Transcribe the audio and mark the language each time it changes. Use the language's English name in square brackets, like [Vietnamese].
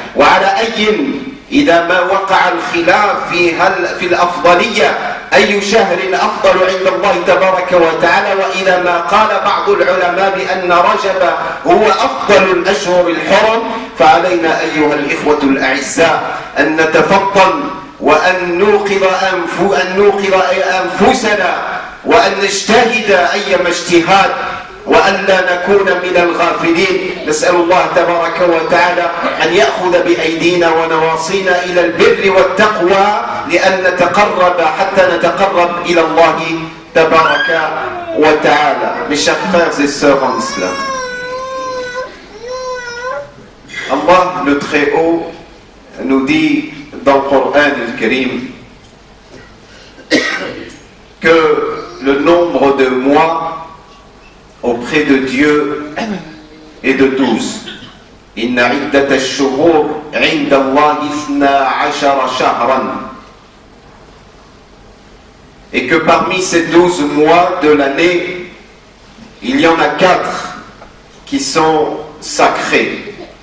[Arabic] وعلى أي إذا ما وقع الخلاف في الأفضلية أي شهر أفضل عند الله تبارك وتعالى، وإذا ما قال بعض العلماء بأن رجب هو أفضل الأشهر الحرم، فعلينا أيها الإخوة الأعزاء أن نتفطن وأن نوقظ أنفسنا وأن نجتهد أيما اجتهاد وأن لا نكون من الغافلين. نسأل الله تبارك وتعالى أن يأخذ بأيدينا ونواصينا إلى البر والتقوى لأن نتقرب حتى نتقرب إلى الله تبارك وتعالى. [French] Mes chers frères et sœurs en islam, Allah le Très-Haut nous dit dans le Coran al-Karim que le nombre de mois auprès de Dieu est de 12. [Arabic] إن عدة الشهور عند الله 12 شهرا. [French] Et que parmi ces 12 mois de l'année, il y en a 4 qui sont sacrés.